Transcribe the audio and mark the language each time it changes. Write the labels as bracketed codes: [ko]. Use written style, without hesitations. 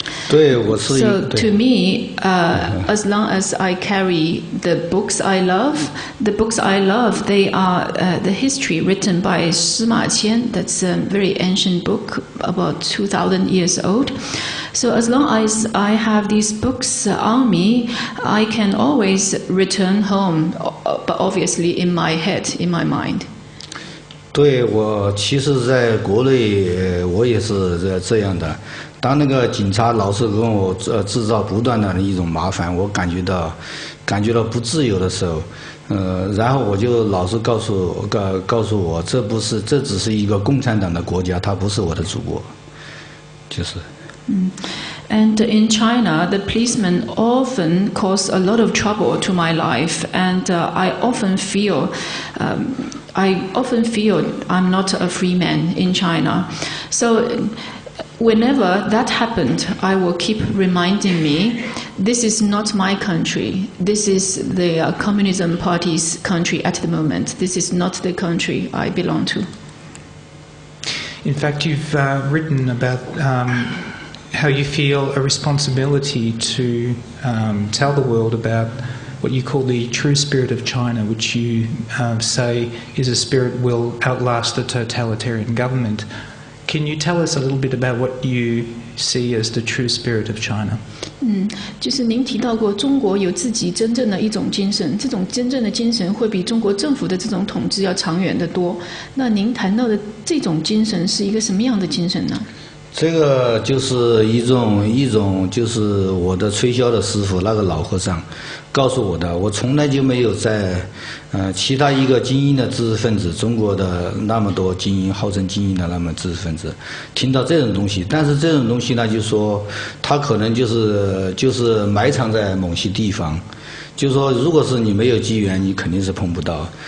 [en] So to me, as long as I carry the books I love, they are the history written by Sima Qian. That's a very ancient book, about 2,000 years old. So as long as I have these books on me, I can always return home, but obviously in my head, in my mind. [zh] 对，我其实在国内我也是这样的。当那个警察老是跟我制造不断的一种麻烦，我感觉到不自由的时候，然后我就老是告诉我，这只是一个共产党的国家，它不是我的祖国，就是。 [en] And in China, the policemen often cause a lot of trouble to my life, and I often feel I often feel I'm not a free man in China. So whenever that happened, I will keep reminding me, this is not my country. This is the Communism Party's country at the moment. This is not the country I belong to. In fact, you've written about how you feel a responsibility to tell the world about what you call the true spirit of China, which you say is a spirit will outlast the totalitarian government. Can you tell us a little bit about what you see as the true spirit of China? [zh] 就是您提到过，中国有自己真正的一种精神，这种真正的精神会比中国政府的这种统治要长远得多。那您谈到的这种精神是一个什么样的精神呢？这个就是一种就是我的吹箫的师傅那个老和尚告诉我的，我从来就没有在其他一个精英的知识分子，中国的那么多精英号称精英的那么知识分子听到这种东西，但是这种东西呢，就说他可能就是埋藏在某些地方，就说如果是你没有机缘，你肯定是碰不到。